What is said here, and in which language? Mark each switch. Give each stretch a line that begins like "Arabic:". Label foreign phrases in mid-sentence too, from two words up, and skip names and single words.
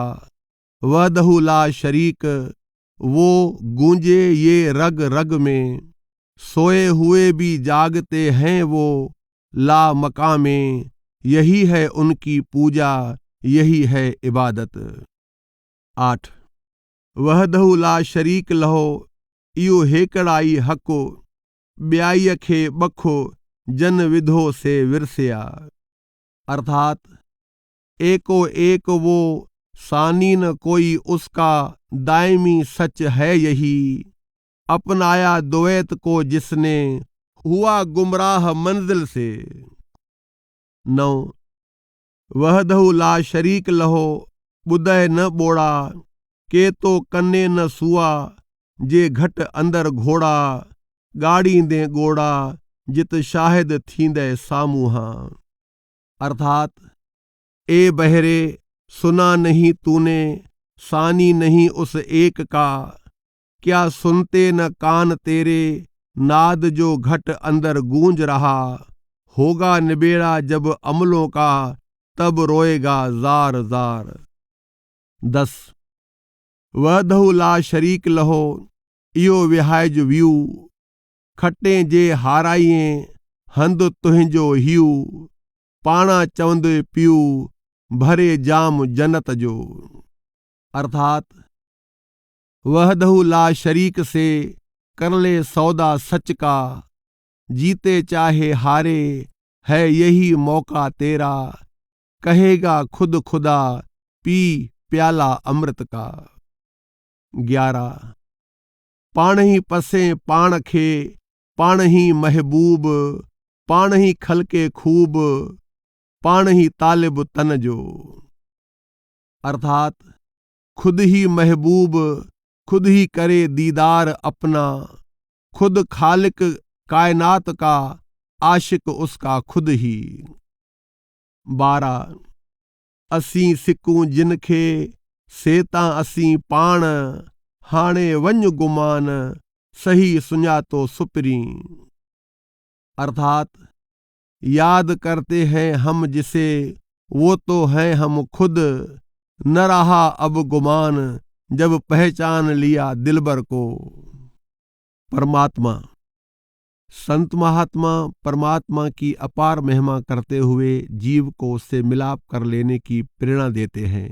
Arabic: وحده لا شريك
Hindi: वो गूंजे ये रग रग में, सोए हुए भी जागते हैं वो ला मकामे। यही है उनकी पूजा, यही है इबादत।
Sindhi: 8
Arabic: وحده لا شريك له
Sindhi: इयो हेकड़ाई हको, ब्याई खे बखो जन विधो से विरसिया।
Hindi: अर्थात एको एक वो सानी न कोई उसका दायमी सच है यही। अपनाया द्वैत को जिसने हुआ गुमराह मंजिल से।
Sindhi: 9
Arabic: وحده لا شريك له
Sindhi: बुदय न बोड़ा, के तो कन्ने न सुआ जे घट अंदर घोड़ा। गाड़ी दे गोड़ा जित शाहिद थींदे सामूहा।
Hindi: अर्थात ए बहरे सुना नहीं तूने, सानी नहीं उस एक का। क्या सुनते न कान तेरे, नाद जो घट अंदर गूंज रहा। होगा निबेड़ा जब अमलों का, तब रोएगा जार जार।
Sindhi: 10
Arabic: وحده لا شريك له
Sindhi: इयो विहाइज व्यू, खटे जे हाराइए हंद तुहिंजो हियू। पाणा चवंद पियू भरे जाम जन्नत जो।
Hindi: अर्थात
Arabic: وحده لا شريك
Hindi: से कर ले सौदा सच का, जीते चाहे हारे है यही मौका तेरा। कहेगा खुद खुदा पी प्याला अमृत का।
Sindhi: 11 पाण ही पसे पाण खे, पाण ही महबूब, पाण ही खलके खूब, पाण ही तालिब तन जो।
Hindi: अर्थात खुद ही महबूब, खुद ही करे दीदार अपना। खुद खालिक कायनात का, आशिक उसका खुद ही।
Sindhi: 12 असीं सिकूं जिनखे सेता असीं पाण, हाणे वञ गुमान सही सुञातो सुपरी।
Hindi: अर्थात याद करते हैं हम जिसे, वो तो हैं हम खुद। न रहा अब गुमान जब पहचान लिया दिलबर को। परमात्मा संत महात्मा परमात्मा की अपार महिमा करते हुए जीव को उससे मिलाप कर लेने की प्रेरणा देते हैं।